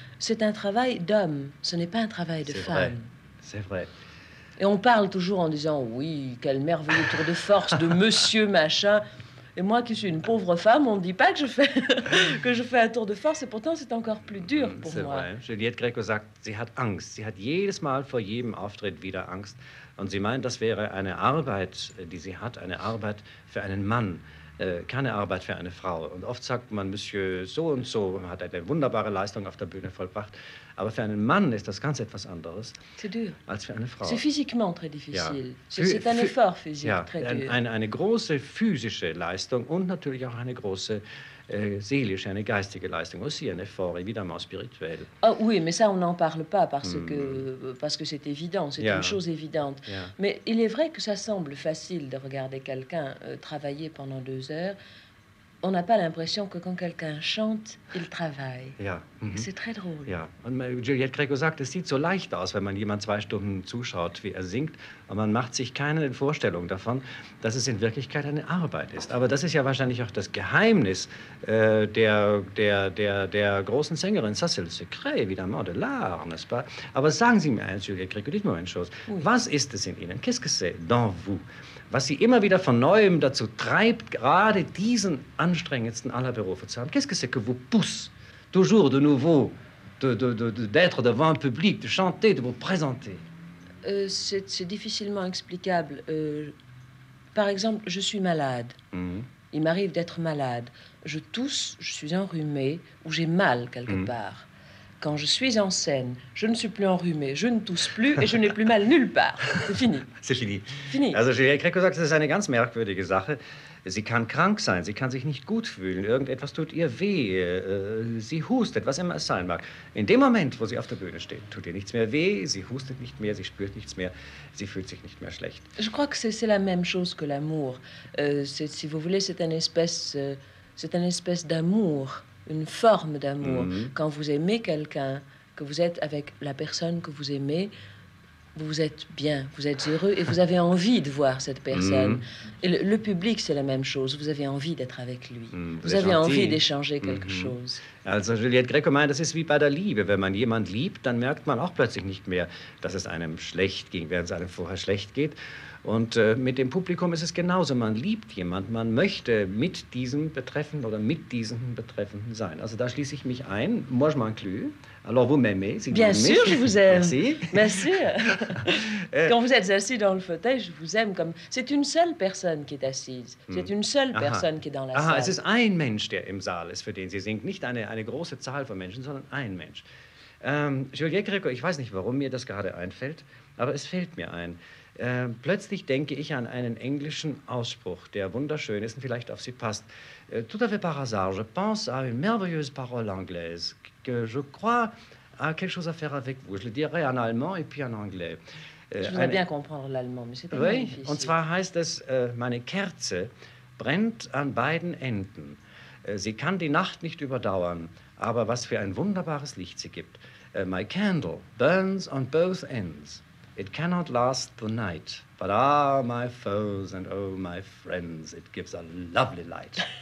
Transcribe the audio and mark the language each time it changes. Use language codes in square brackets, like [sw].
[fr] C'est un travail d'homme. Ce n'est pas un travail de femme. C'est vrai. Et on parle toujours en disant, oui, quel merveilleux tour de force de monsieur machin. Et moi qui suis une pauvre femme, on ne dit pas que je fais un tour de force, et pourtant c'est encore plus dur pour moi. C'est vrai. [de] Juliette Gréco sagt, sie hat Angst. Sie hat jedes Mal vor jedem Auftritt wieder Angst. Und sie meint, das wäre eine Arbeit, die sie hat, eine Arbeit für einen Mann. Keine Arbeit für eine Frau. Und oft sagt man, Monsieur so und so hat eine wunderbare Leistung auf der Bühne vollbracht. Aber für einen Mann ist das ganz etwas anderes als für eine Frau. [fr] C'est physiquement très difficile. [de] Ja. [fr] C'est un effort physique très dur. [de] Eine große physische Leistung und natürlich auch eine große seelische, eine geistige Leistung. [fr] Aussi un effort évidemment spirituel. Ah oui, mais ça on n'en parle pas parce que c'est évident, c'est une chose évidente. Mais il est vrai que ça semble facile de regarder quelqu'un travailler pendant 2 heures. On n'a pas l'impression que quand quelqu'un chante, il travaille. [de] Ja. [fr] C'est très drôle. [de] Ja, und Juliette Gréco sagt, es sieht so leicht aus, wenn man jemand 2 Stunden zuschaut, wie er singt, und man macht sich keine Vorstellung davon, dass es in Wirklichkeit eine Arbeit ist. Aber das ist ja wahrscheinlich auch das Geheimnis der großen Sängerin. [fr] Ça, c'est le secret, évidemment, de l'art, n'est-ce pas? [de] Aber sagen Sie mir eins, [fr] Juliette Gréco, dites-moi une chose. Oui. [de] Was ist es in Ihnen? [fr] Qu'est-ce que c'est dans vous? [de] Was Sie immer wieder von Neuem dazu treibt, gerade diesen anstrengendsten aller Berufe zu haben. [fr] Qu'est-ce que c'est que vous pousse toujours de nouveau d'être devant un public, de chanter, de vous présenter? C'est difficilement explicable. Par exemple, je suis malade. Il m'arrive d'être malade. Je tousse, je suis enrhumée, ou j'ai mal quelque part. Quand je suis en scène, je ne suis plus enrhumée, je ne tousse plus et je n'ai plus mal nulle part. C'est fini. C'est fini. Fini. [de] Also Juliette Gréco sagt, das ist eine ganz merkwürdige Sache. Sie kann krank sein, sie kann sich nicht gut fühlen, irgendetwas tut ihr weh, sie hustet, was immer es sein mag. In dem Moment, wo sie auf der Bühne steht, tut ihr nichts mehr weh, sie hustet nicht mehr, sie spürt nichts mehr, sie fühlt sich nicht mehr schlecht. [fr] Je crois que c'est la même chose que l'amour. Si vous voulez, c'est une espèce d'amour. Une forme d'amour. Quand vous aimez quelqu'un, que vous êtes avec la personne que vous aimez, vous êtes bien, vous êtes heureux et vous avez envie de voir cette personne. Et le public, c'est la même chose. Vous avez envie d'être avec lui. Vous avez envie d'échanger quelque chose. [de] Also Juliette Gréco meint, das ist wie bei der Liebe. Wenn man jemand liebt, dann merkt man auch plötzlich nicht mehr, dass es einem schlecht ging, während es einem vorher schlecht geht. Und mit dem Publikum ist es genauso. Man liebt jemand, man möchte mit diesem Betreffenden oder mit diesem Betreffenden sein. Also da schließe ich mich ein. [fr] Moi, je m'inclus. Alors vous m'aimez, si Bien sûr, je vous aime. Merci. Bien sûr. Quand vous êtes assis dans le fauteuil, je vous aime comme... C'est une seule personne qui est assise. C'est une seule personne qui est dans la salle. [de] Es ist ein Mensch, der im Saal ist, für den sie singt. Nicht eine große Zahl von Menschen, sondern ein Mensch. Juliette Gréco, ich weiß nicht, warum mir das gerade einfällt, aber es fällt mir ein. Plötzlich denke ich an einen englischen Ausspruch, der wunderschön ist und vielleicht auf Sie passt. [fr] Tout à fait par hasard, je pense à une merveilleuse parole anglaise que je crois a quelque chose à faire avec vous. Je le dirai en allemand et puis en anglais. Je voudrais bien comprendre l'allemand, mais c'est tellement difficile. [de] Und zwar heißt es, meine Kerze brennt an beiden Enden. Sie kann die Nacht nicht überdauern, aber was für ein wunderbares Licht sie gibt. [en] My candle burns on both ends. It cannot last the night, But ah, my foes and oh, my friends, it gives a lovely light.